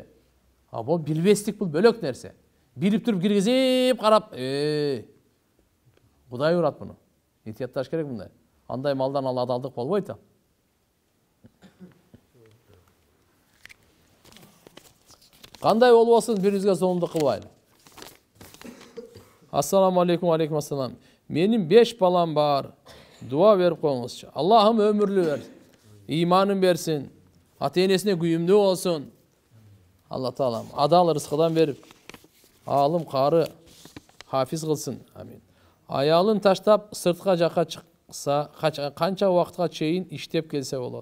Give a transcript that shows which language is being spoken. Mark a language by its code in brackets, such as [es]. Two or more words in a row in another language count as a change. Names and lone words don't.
[ky] А бул билбестик, бул бөлөк нерсе. Билип туруп киргизип карап, Кудай урат муну. Этиятташ керек мындай. Андай малдан ал адалдык болбойт. Кандай болбосун бирибизге зулумдук кылбайлы. [ar] السلام عليكم، عليكم السلام. [ky] Менин 5 балам бар. Дуа берип коюңузчу. Аллахым өмүрлүү берсин. Иманын берсин. Ата-энесине күйүмдүү болсун. Алла Таалам адал рызкыдан берип, алым кары хафиз кылсын. Амин. Аялын таштап сыртка жакка чыкса, канча убакытка чейин иштеп келсе болот?